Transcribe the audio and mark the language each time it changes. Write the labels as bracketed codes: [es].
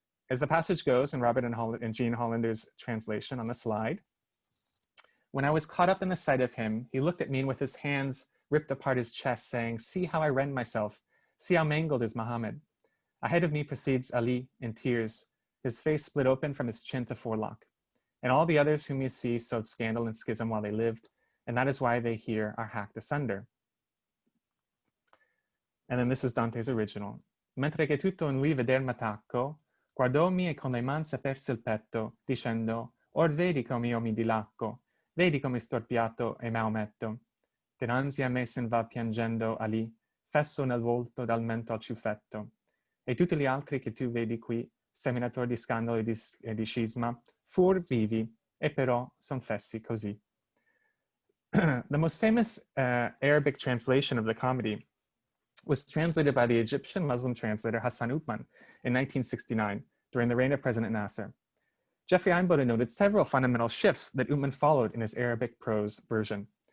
[en] As the passage goes in Robert and Jean Hollander's translation on the slide, when I was caught up in the sight of him, he looked at me and with his hands ripped apart his chest, saying, "See how I rend myself. See how mangled is Muhammad." Ahead of me proceeds Ali in tears, his face split open from his chin to forelock. And all the others whom you see sowed scandal and schism while they lived, and that is why they here are hacked asunder. And then this is Dante's original. [it] Mentre che tutto in lui veder m'attacco, guardomi e con le man s'aperse il petto, dicendo, or vedi come io mi dilacco, Vedi come storpiato e Maometto, dinanzi a me sen va piangendo Ali, fesso nel volto dal mento al ciuffetto. E tutti gli altri che tu vedi qui, seminatori di scandalo e di scisma, fur vivi, e però son fessi così. [en] The most famous Arabic translation of the comedy was translated by the Egyptian Muslim translator Hassan Uthman in 1969 during the reign of President Nasser. Jeffrey Einboden noted several fundamental shifts that Uthman followed in his Arabic prose version.